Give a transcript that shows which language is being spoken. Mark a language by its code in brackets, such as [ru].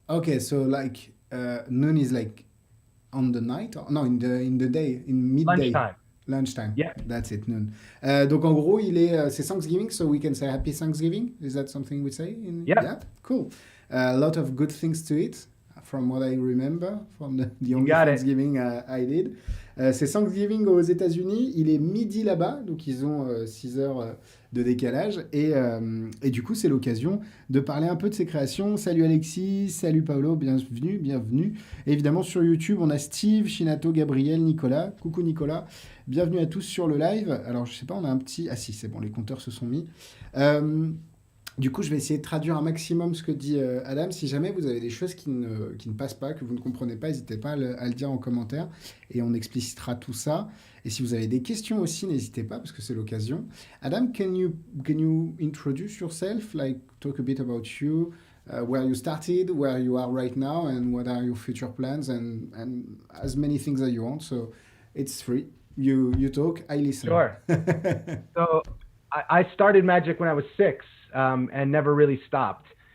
[en] Okay, so like noon is like on the night, or no, in the day, in midday, lunchtime. lunchtime. Yeah, That's it, noon. [fr] Donc en gros, c'est Thanksgiving, [en] so we can say Happy Thanksgiving. Is that something we say? yeah, Yeah, cool. A lot of good things to eat, from what I remember, from the you only got it. Thanksgiving I did. [fr] C'est Thanksgiving aux États-Unis. Il est midi là-bas, donc ils ont 6 heures de décalage. Et du coup, c'est l'occasion de parler un peu de ses créations. Salut Alexis, salut Paolo, bienvenue, bienvenue. Et évidemment, sur YouTube, on a Steve, Shinato, Gabriel, Nicolas. Coucou Nicolas. Bienvenue à tous sur le live. Alors, je sais pas, on a un petit. Ah si, c'est bon, les compteurs se sont mis. Euh, du coup, je vais essayer de traduire un maximum ce que dit Adam. Si jamais vous avez des choses qui ne passent pas, que vous ne comprenez pas, n'hésitez pas à le dire en commentaire et on explicitera tout ça. Et si vous avez des questions aussi, n'hésitez pas parce que c'est l'occasion. [en] Adam, can you introduce yourself, like talk a bit about you, where you started, where you are right now, and what are your future plans, and as many things as you want. So it's free. You talk, I listen. Sure. So I started magic when I was 6, and never really stopped.